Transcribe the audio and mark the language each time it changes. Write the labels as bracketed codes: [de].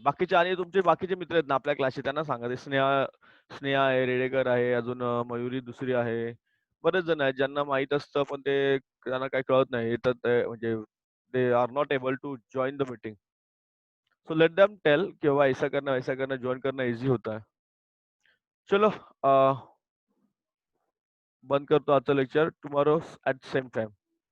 [mr] बाकीचे आणि तुमचे बाकीचे मित्र आहेत ना आपल्या क्लासचे त्यांना सांगा. ते स्नेहा स्नेहा आहे, रेडेकर आहे, अजून मयुरी दुसरी आहे. बरेच जण आहेत ज्यांना माहीत असतं, पण ते त्यांना काही कळत नाही. तर ते म्हणजे [en] They are not able to join the meeting. So let them tell [hi] कि बाबा ऐसा करना, वैसा करना, जॉइन करना ईज़ी होता है. [mr] चलो बंद करतो आजचं lecture. [en] Tomorrow at same time.